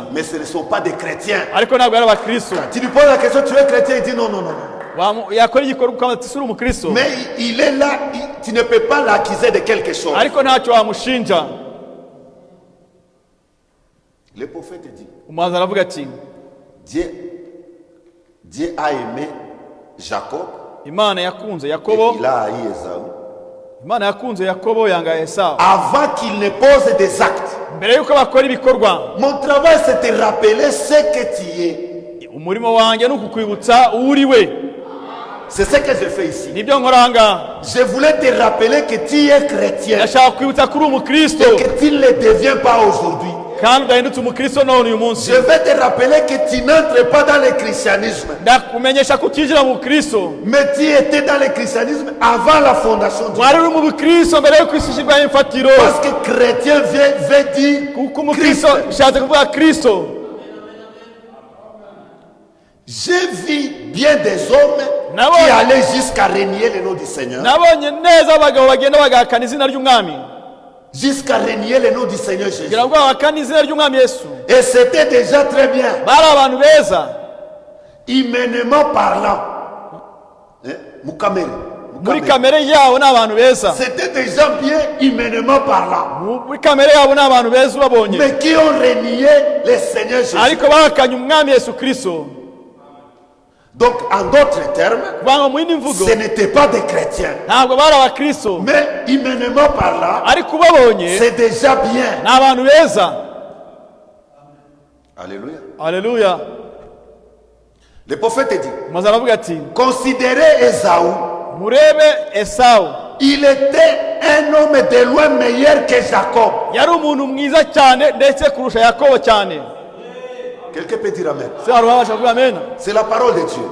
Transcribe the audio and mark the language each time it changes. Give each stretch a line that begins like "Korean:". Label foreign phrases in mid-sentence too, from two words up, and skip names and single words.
French: Mais ce ne sont pas des chrétiens.
Kinyarwanda: ariko ntabwo ari abakristo.
French: Tu lui poses la question, tu es chrétien, il dit non, non, non, non.
Kinyarwanda: yakora igikorwa ukamuha ati uri umukristo,
French: Mais il est là, tu ne peux pas l'accuser de quelque chose.
Kinyarwanda: ariko ntacyo wamushinja.
French: Le prophète dit,
Kinyarwanda: umuhanzi aravuga ati
French: Dieu a aimé Jacob
Kinyarwanda: imana yakunze
French: et
Kinyarwanda: yakobo,
French: il a haï Ésaü
Kinyarwanda: imana yakunze yakobo yanga Esawu
French: avant qu'il ne pose des actes.
Kinyarwanda: mbere yuko bakora ibikorwa.
French: Mon travail, c'est de te rappeler ce que tu es.
Kinyarwanda: umurimo wanjye ni ukukwibutsa uwo uri we.
French: C'est ce que je fais ici.
Kinyarwanda: nibyo nkora aha ngaha.
French: Je voulais te rappeler que tu es chrétien
Kinyarwanda: ndashaka kwibutsa ko uri umukristo
French: et que tu ne le deviens pas aujourd'hui.
Kinyarwanda: kandi udahindutse umukristo none uyu munsi.
French: Je vais te rappeler que tu n'entres pas dans le christianisme,
Kinyarwanda: ndakumenyesha ko utinjira mu bukristo,
French: mais tu étais dans le christianisme avant la fondation du
Kinyarwanda: wari
French: monde.
Kinyarwanda: uri mu bukristo mbere yuko isi ishyirwaho imfatiro.
French: Parce que chrétien veut dire
Kinyarwanda: kuko umukristo
French: Christ.
Kinyarwanda: bishatse kuvuga kristo.
French: J'ai vu bien des hommes
Kinyarwanda: Nabo-
French: qui allaient jusqu'à renier le nom du Seigneur.
Kinyarwanda: nabonye neza abagabo bagenda bagahakana izina ry'umwami,
French: Jusqu'à renier le nom du Seigneur Jésus.
Kinyarwanda: kugira ngo bahakane izina ry'umwami Yesu.
French: Et c'était déjà très bien,
Kinyarwanda: bari abantu beza,
French: humainement parlant. Hein?
Kinyarwanda: Mukamere. muri Mukamere. kamere yabo ni abantu beza,
French: C'était des gens bien humainement parlant,
Kinyarwanda: muri kamere yabo ni abantu beza ubabonye,
French: mais qui ont renié le Seigneur Jésus.
Kinyarwanda: ariko bahakanye umwami Yesu Kristo.
French: Donc, en d'autres termes,
Kinyarwanda: kuvuga ngo mu yindi mvugo,
French: ce n'étaient pas des chrétiens,
Kinyarwanda: ntabwo bari abakristo,
French: mais humainement parlant,
Kinyarwanda: ariko ubabonye
French: c'est déjà bien.
Kinyarwanda: ni abantu beza.
French: Alléluia.
Kinyarwanda: Haleluya.
French: Le prophète dit,
Kinyarwanda: maze aravuga ati
French: considérez Ésaü,
Kinyarwanda: murebe Esawu,
French: il était un homme de loin meilleur que Jacob.
Kinyarwanda: yari umuntu mwiza cyane ndetse kurusha Yakobo cyane.
French: Quelqu'un peut dire amen.
Kinyarwanda: se hari uwabasha kuvuga amen?
French: C'est la parole de Dieu.